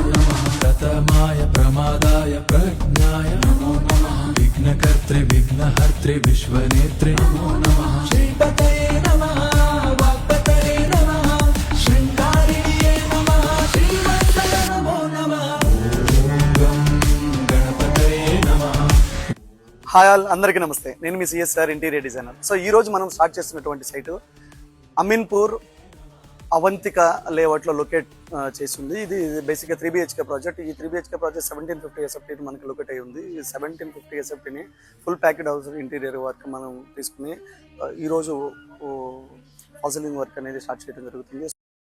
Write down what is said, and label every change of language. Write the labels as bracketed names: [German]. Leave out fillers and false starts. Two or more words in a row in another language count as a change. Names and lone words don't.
[Sanskrit] नमः प्रथमाय प्रमादाय प्रज्ञाय नमो नमः विघ्नकर्त्रे विघ्नहर्त्रे विश्वनेत्रे नमो नमः श्रीपतये नमः वाग्पतये नमः श्रृंगारिणे नमः श्रीवत्सय नमो नमः ओम गं गणपतये नमः। [English] hi all, [Telugu] అందరికీ నమస్తే. నేను మీ సిఎస్ఆర్ [English] interior designer. [Telugu] సో ఈ రోజు మనం స్టార్ట్ చేస్తున్నటువంటి సైటు అమీన్పూర్ అవంతిక లేఅవుట్లో లొకేట్ చేసింది. ఇది బేసిక్గా 3BHK ప్రాజెక్ట్. ఈ 3BHK ప్రాజెక్ట్ 1750 SFT మనకి లొకేట్ అయ్యి ఉంది. ఈ 1750 SFTని [English] full packed house interior work [Telugu] మనం తీసుకుని ఈరోజు [English] fall ceiling work [Telugu] అనేది స్టార్ట్ చేయడం జరుగుతుంది.